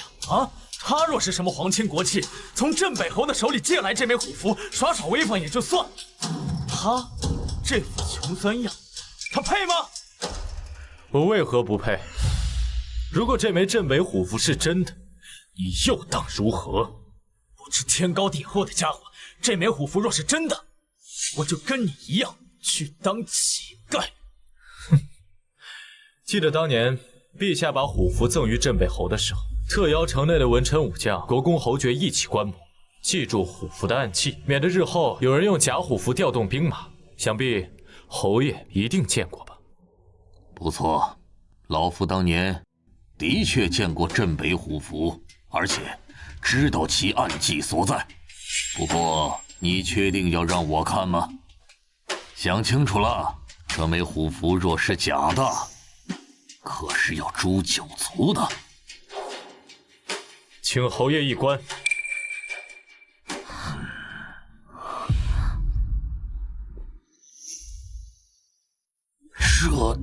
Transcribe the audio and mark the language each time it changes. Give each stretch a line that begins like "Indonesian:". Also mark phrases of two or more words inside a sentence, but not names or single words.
Chinese: 啊，他若是什麼皇亲國戚，從鎮北侯的手裡借來這枚虎符，耍耍威風也就算了，他這副窮酸樣，他配嗎？我為何不配？如果這枚鎮北虎符是真的，你又當如何？不知天高地厚的家伙，這枚虎符若是真的，我就跟你一樣去當乞丐。哼！記得當年陛下把虎符贈予鎮北侯的時候，特邀城內的文臣武將、國公侯爵一起觀摩，記住虎符的暗器，免得日後有人用假虎符調動兵馬。想必侯爺一定見過吧？不錯，老夫當年的確見過鎮北虎符，而且知道其暗器所在。不過，你確定要讓我看嗎？想清楚了，這枚虎符若是假的，可是要誅九族的。請侯爺一觀。這